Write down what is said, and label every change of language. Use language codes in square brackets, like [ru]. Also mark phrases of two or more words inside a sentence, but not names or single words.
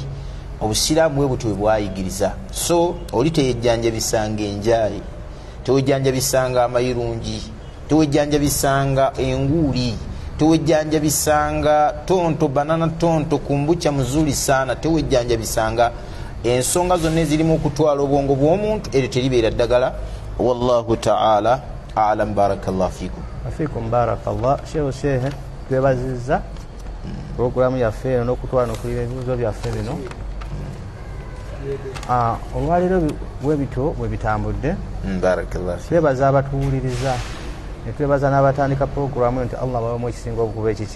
[lg] Obusiraamu bwe butyo bwe bwayigiriza. So oli teyejjanjabisanga enjaayi, tewejjanjabisanga amayirungi, tewejjanjabisanga enguuli, tewejjanjabisanga tonto banana tonto kumbucha [sw] muzuri sana, [lg] tewejjanjabisanga ensonga zonna ezirimu okutwala obwongo bw'omuntu eryo teribeera ddagala. [ar] والله تعالى أعلم. بارك الله فيكم. وفيكم بارك الله. [lg] Sheikh twebazizza programu yaffe eno n'okutwala n'okulira ebibuuzo byaffe bino. Olwaliro bwe bityo bwe bitambudde. [ar] بارك الله فيكم. [lg] Twebaza abatuwuliriza, netwebaza n'abatandika programu nti Allah babamu ekisinga okuba ekiki.